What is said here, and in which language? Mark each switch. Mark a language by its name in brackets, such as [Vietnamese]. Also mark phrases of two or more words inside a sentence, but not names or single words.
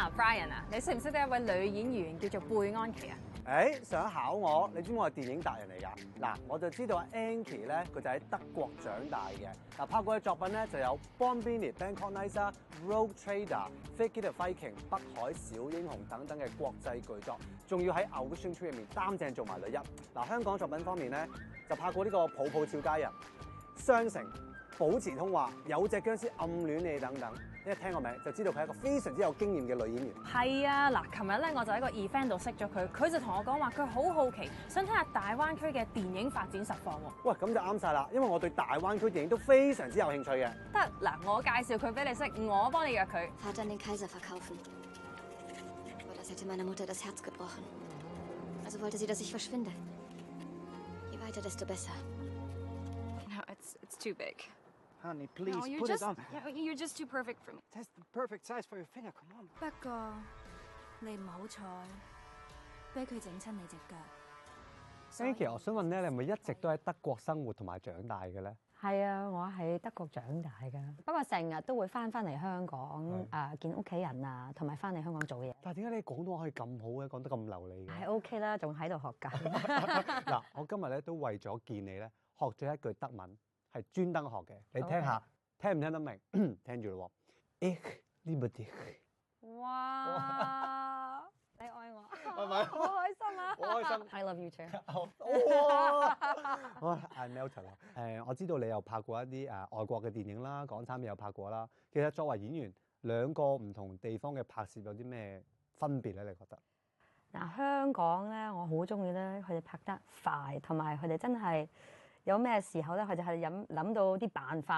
[Cantonese] 家人啊，你識唔識得一位女演員叫做貝安琪啊？想考我？你知唔知我係電影達人嚟㗎？嗱，我就知道阿 Ankie 咧，佢就喺德國長大嘅。嗱，拍過嘅作品咧就有《Bombini》、《Bangkok Nights》、《Rogue Trader》、《Fake It or Viking》、《北海小英雄》等等嘅國際巨作，仲要喺《Ocean Two》入面擔正做埋女一。嗱，香港作品方面咧就拍過呢個《抱抱俏佳人》、《雙城》、保持通話、有隻僵屍暗戀你等等，一聽個名就知道佢係一個非常之有經驗嘅女演員。係啊，嗱，琴日咧我就喺個 event 度識咗佢，佢就同我講話佢好好奇，想睇下大灣區嘅電影發展實況喎。喂，咁就啱晒啦，因為我對大灣區電影都非常之有興趣嘅。得，嗱，我介紹佢俾你識，我幫你約佢。 [German] Vater den Kaiser verkaufen. Aber das hätte meiner Mutter das Herz gebrochen. Also wollte sie, dass ich verschwinde. Je weiter, desto besser. [English] No, it's too big. Honey, please No, put it on. You're just too perfect for me. That's the perfect size for your finger. Come on. [Cantonese] 不過你唔好彩，俾佢整親你隻腳。 Ankie，我想問咧，你係咪一直都喺德國生活同埋長大嘅咧？係啊，我喺德國長大㗎，不過成日都會翻嚟香港見屋企人啊，同埋翻嚟香港做嘢。但係點解你廣東話可以咁好嘅，講得咁流利嘅？係 OK 啦，仲喺度學緊。嗱，我今日咧都為咗見你咧，學咗一句德文，係專登學嘅。你聽下，聽唔聽得明？聽住咯喎。 [German] Ich liebe dich。 [Cantonese] 哇！你愛我，係咪？好開心啊！好開心 [English] I love you too。 [Cantonese] 哇！ [English] I melted [Cantonese] 啦。我知道你又拍過一啲外國嘅電影啦，港產片又拍過啦。其實作為演員，兩個唔同地方嘅拍攝有啲咩分別咧？你覺得？嗱，香港咧，我好中意咧，佢哋拍得快，同埋佢哋真係有咩時候咧，佢哋係諗到啲辦法，